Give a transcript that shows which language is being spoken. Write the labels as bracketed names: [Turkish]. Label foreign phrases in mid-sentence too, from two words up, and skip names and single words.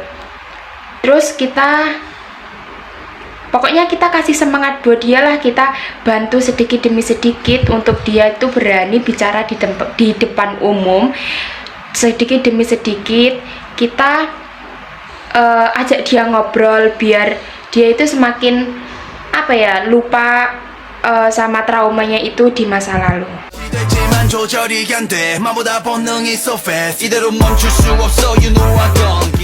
[Indonesian] Terus pokoknya kita kasih semangat buat dia lah, kita bantu sedikit demi sedikit untuk dia itu berani bicara di depan umum. Sedikit demi sedikit kita ajak dia ngobrol biar dia itu semakin lupa sama traumanya itu di masa lalu. [Korean] 조절이 안 돼, 마보다 본능이 [English] so fast. [Korean] 이대로 멈출 수 없어, [English] you know I don't.